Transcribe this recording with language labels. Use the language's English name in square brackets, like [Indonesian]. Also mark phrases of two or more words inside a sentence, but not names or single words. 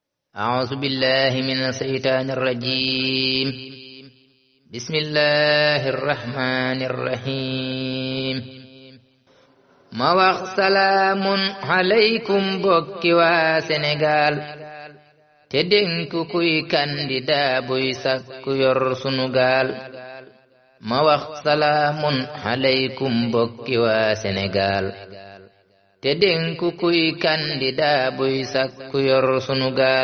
[Arabic] أعوذ بالله من الشيطان الرجيم. بسم الله الرحمن الرحيم. [Wolof] ma wax [Arabic] سلام عليكم [Wolof] bokki waa Sénégal te dénk kuy candidat buy sakku yor sunu gaal. ma wax [Arabic] سلام عليكم [Wolof] bokki waa Sénégal te dénk kuy candidat buy sakku yor sunu gaal.